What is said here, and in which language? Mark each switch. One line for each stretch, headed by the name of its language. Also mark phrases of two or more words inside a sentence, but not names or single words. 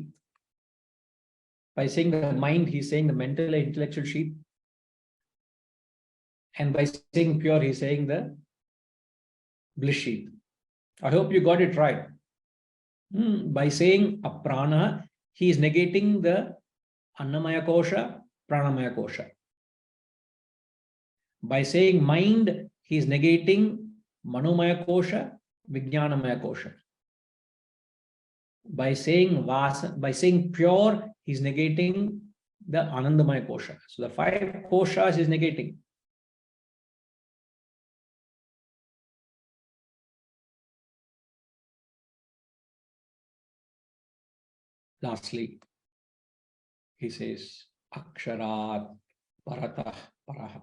English: By saying the mind, he's saying the mental and intellectual sheet. And by saying pure, he's saying the bliss sheet. I hope you got it right. By saying a prana, he is negating the
Sanskrit: अन्नमय कोश, प्राणमय कोश.
English: By saying mind, he is negating
Sanskrit: मनोमय कोश, विज्ञानमय कोश.
English: By saying vasa, by saying pure, he is negating the
Sanskrit: आनन्दमय कोश.
English: So the 5 koshas is negating. Lastly, he says,
Sanskrit: अक्षरात् परतः परः.